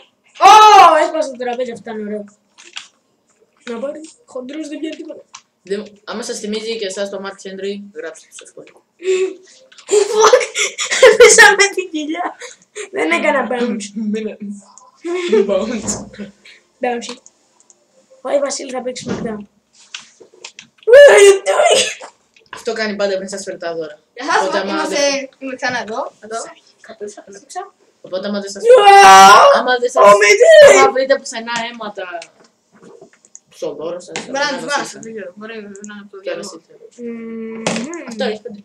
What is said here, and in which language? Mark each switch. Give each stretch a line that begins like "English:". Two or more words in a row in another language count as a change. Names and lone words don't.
Greek: Ω, έσπασα το τραπέζι, αυτό ήταν ωραίο. Να πάρει, χοντρός δεν πιάνει τίποτα. Άμα σας θυμίζει και εσάς το Mark Henry, γράψτε το στο σχόλιο. Fuck, έπεσα με την κοιλιά. Δεν έκανα bounce. Μην bounce. Bounce. Πάει Βασίλη, θα παίξει SmackDown.
English: What are you doing?
Greek: Αυτό κάνει πάντα πριν σας φέρει τα δώρα. Γεια σας, Οπότε άμα είμαι ξανά εδώ. Οπότε άμα δεν σας Wow! άμα δεν σας
English: Oh, my God!
Greek: άμα βρείτε πουθενά αίματα στο δώρο σας, Μπορεί να θα τους σας βάσω, στείλω. δεν ξέρω. Μπορεί να είναι από το Και διάλογο. άλλες αυτό έχει 5.